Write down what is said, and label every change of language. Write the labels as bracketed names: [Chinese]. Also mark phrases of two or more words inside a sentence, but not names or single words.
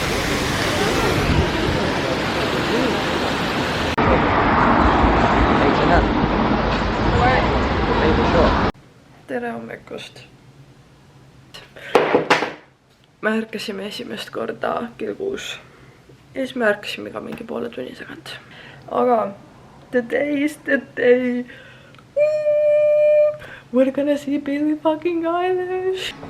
[Estonian] Tere hommikust. Me ärkasime esimest korda kell 6. Ja siis me ärkasime ka mingi poole tunni tagant. [English] Aga today is the day. We're gonna see Billie fucking Eilish.